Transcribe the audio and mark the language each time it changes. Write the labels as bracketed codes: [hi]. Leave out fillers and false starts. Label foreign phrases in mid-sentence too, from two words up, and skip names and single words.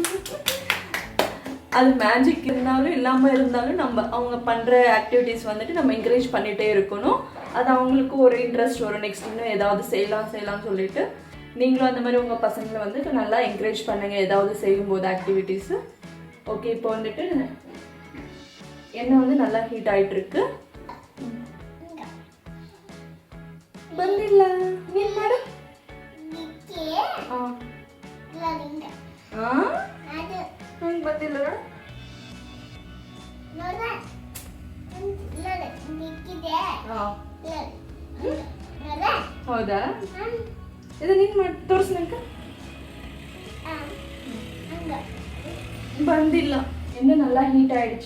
[ta] அது மேஜிக் இருந்தாலும் இல்லாமல் இருந்தாலும் நம்ம அவங்க பண்ணுற ஆக்டிவிட்டீஸ் வந்துட்டு நம்ம என்கரேஜ் பண்ணிகிட்டே இருக்கணும். அது அவங்களுக்கு ஒரு இன்ட்ரெஸ்ட் வரும். நெக்ஸ்ட் இன்னும் ஏதாவது செய்யலாம்னு சொல்லிட்டு நீங்களும் அந்த மாதிரி உங்கள் பசங்களை வந்து நல்லா என்கரேஜ் பண்ணுங்க ஏதாவது செய்யும்போது ஆக்டிவிட்டீஸு. ஓகே, இப்போ வந்துட்டு எண்ணெய் வந்து நல்லா ஹீட் ஆகிட்டு இருக்கு. [kn] ಬಂದಿಲ್ಲ ನೀನ್ ಮಾಡು. ಹಂಗೆ ಬಂದಿಲ್ಲ ಹೌದಾ? ಇದು ನೀನ್ ಮಾಡಿ ತೋರಿಸ್ ನಂಗೆ. ಬಂದಿಲ್ಲ. [ta] எண்ணெய் நல்லா ஹீட் ஆகிடுச்சு.